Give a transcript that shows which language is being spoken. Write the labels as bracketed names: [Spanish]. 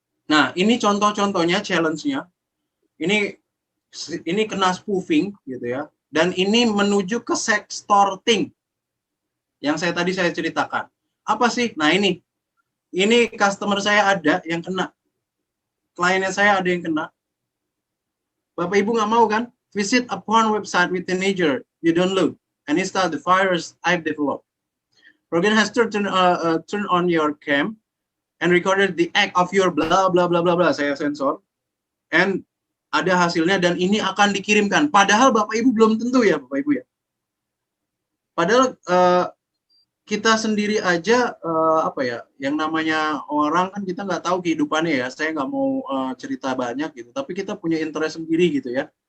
[Indonesian] Nah, ini contoh-contohnya, challenge-nya. Ini kena spoofing gitu ya. Dan ini menuju ke sextorting. Yang tadi saya ceritakan. Apa sih? Nah, ini customer saya ada yang kena. Kliennya saya ada yang kena. Bapak Ibu nggak mau kan? [English] Visit a porn website with teenager you don't look and install the virus I've developed. Program has turn on your cam and recorded the act of your blah blah blah blah blah. [Indonesian] Saya sensor and ada hasilnya dan ini akan dikirimkan. Padahal Bapak Ibu belum tentu ya Bapak Ibu ya. Padahal kita sendiri aja yang namanya orang kan kita nggak tahu kehidupannya ya. Saya nggak mau cerita banyak gitu. Tapi kita punya interest sendiri gitu ya.